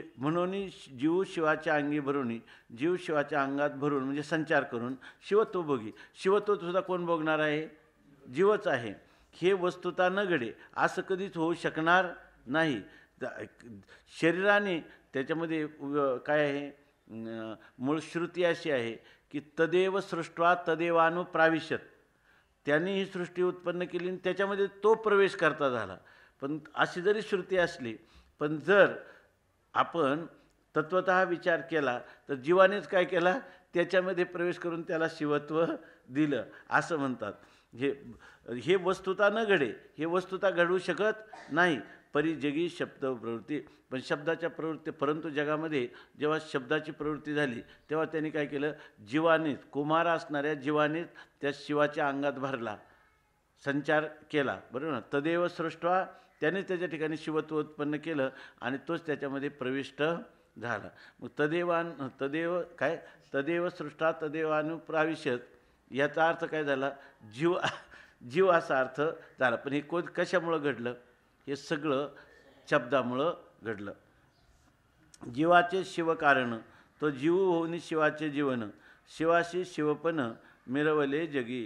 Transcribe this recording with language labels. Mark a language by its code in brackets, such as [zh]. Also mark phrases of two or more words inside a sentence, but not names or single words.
[mr] म्हणून जीव शिवाच्या अंगी भरून, जीव शिवाच्या अंगात भरून म्हणजे संचार करून शिवत्व भोगी. शिवत्व सुद्धा कोण भोगणार आहे, जीवच आहे. हे वस्तुता न घडे, असं कधीच होऊ शकणार नाही. शरीराने त्याच्यामध्ये काय आहे, मूळ श्रुती अशी आहे की [sa] तदेव सृष्ट्वा तदेवानुप्राविशत. [mr] त्यांनी ही सृष्टी उत्पन्न केली आणि त्याच्यामध्ये तो प्रवेश करता झाला. पण अशी जरी श्रुती असली, पण जर आपण तत्वतः विचार केला तर जीवानेच काय केला, त्याच्यामध्ये प्रवेश करून त्याला शिवत्व दिलं असं म्हणतात. हे वस्तुता न घडे, हे वस्तुता घडवू शकत नाही. परिजगी शब्द प्रवृत्ती, पण शब्दाच्या प्रवृत्ती. परंतु जगामध्ये जेव्हा शब्दाची प्रवृत्ती झाली तेव्हा त्यांनी काय केलं, जीवानेच, कुमार असणाऱ्या जीवानेच त्या शिवाच्या अंगात भरला, संचार केला. बरोबर ना. [sa] तदेव सृष्ट्वा [mr] त्याने त्याच्या ठिकाणी शिवत्व उत्पन्न केलं आणि तोच त्याच्यामध्ये प्रविष्ट झाला. [sa] मग तदेव सृष्टा तदेवानुप्राविशत, [mr] याचा अर्थ काय झाला? जीव असा अर्थ झाला. पण हे कशामुळं घडलं? हे सगळं शब्दामुळं घडलं. जीवाचे शिवकारण, तो जीव होऊन शिवाचे जीवन, शिवाशी शिवपण मिरवले जगी.